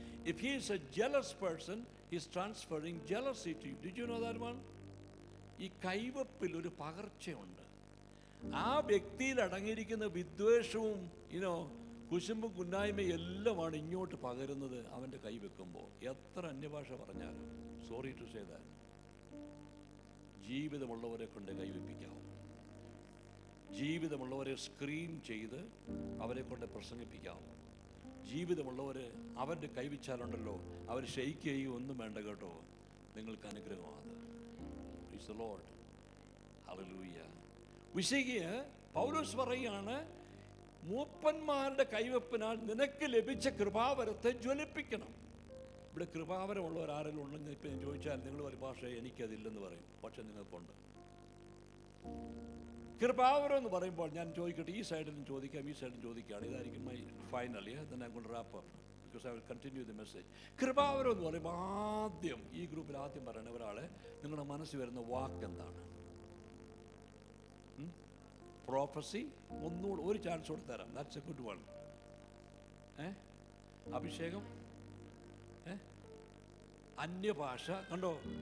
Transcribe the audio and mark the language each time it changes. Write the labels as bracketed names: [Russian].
[English] If he is a jealous person, he is transferring jealousy to you. Did you know that one? [Malayalam] ഈ കൈവപ്പിൽ ഒരു പകർച്ചയുണ്ട്. ആ വ്യക്തിയിൽ അടങ്ങിയിരിക്കുന്ന വിദ്വേഷവും കുശുമ്പും കുന്നായ്മയും എല്ലാമാണ് ഇങ്ങോട്ട് പകരുന്നത് അവൻ്റെ കൈവെക്കുമ്പോൾ. എത്ര അന്യഭാഷ പറഞ്ഞാലും, [English] sorry to say that, [Malayalam] ജീവിതമുള്ളവരെ കൊണ്ട് കൈവെപ്പിക്കാവും. ജീവിതമുള്ളവരെ സ്ക്രീൻ ചെയ്ത് അവരെ കൊണ്ട് പ്രസംഗിപ്പിക്കാവും. ജീവിതമുള്ളവരെ അവരുടെ കൈവച്ചാലുണ്ടല്ലോ, അവർ ക്ഷയിക്കുകയും ഒന്നും വേണ്ട കേട്ടോ, നിങ്ങൾക്ക് അനുഗ്രഹമാണ്. [English] Praise the Lord. [Malayalam] ഹല്ലേലൂയ. വിശികിയ പൗലോസ് പറയുകയാണ്, മൂപ്പന്മാരുടെ കൈവെപ്പിനാൽ നിനക്ക് ലഭിച്ച കൃപാവരത്തെ ജ്വലിപ്പിക്കണം. ഇവിടെ കൃപാവരമുള്ളവർ ആരെങ്കിലും ഉണ്ടെന്ന് ഇപ്പം ഞാൻ ചോദിച്ചാൽ നിങ്ങൾ ഒരു ഭാഷ എനിക്കതില്ലെന്ന് പറയും. പക്ഷെ നിങ്ങൾക്കുണ്ട്. കൃപാവരം എന്ന് പറയുമ്പോൾ ഞാൻ ചോദിക്കട്ടെ, ഈ സൈഡിലും ചോദിക്കാം, ഈ സൈഡിലും ചോദിക്കുകയാണ്. ഇതായിരിക്കും my final. [English] then I'm going to wrap up because I will continue the message. [Malayalam] കൃപാവരം എന്ന് പറയുമ്പോൾ ആദ്യം ഈ ഗ്രൂപ്പിൽ ആദ്യം പറയണ ഒരാളെ നിങ്ങളുടെ മനസ്സിൽ വരുന്ന വാക്ക് എന്താണ്? പ്രോഫസി. ഒന്നുകൂടെ ഒരു ചാൻസ് കൊടുത്ത് തരാം. [English] That's a good one. [Malayalam] അഭിഷേകം, അന്യഭാഷ. കണ്ടോ?